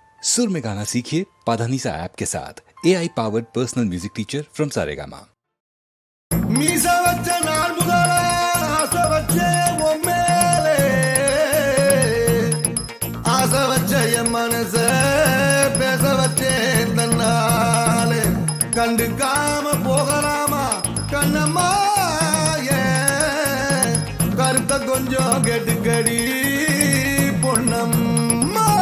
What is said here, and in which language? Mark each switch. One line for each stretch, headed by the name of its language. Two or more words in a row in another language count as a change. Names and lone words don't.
Hindi: सुर में गाना सीखिए पाधानीसा ऐप के साथ
English: AI powered personal music teacher from
Hindi: सारेगामा।
Tamil: மீச வச்ச நாள் முதல ஆசை வச்ச உன் மேலே ஆசை வச்ச என் மனச பேச வச்சேன் தன்னாலே கண்டுக்காம போகலாமா கண்ணம்மா ஏன் கருத்த கொஞ்சம் கெட்டுக்கடி பொன்னம்மா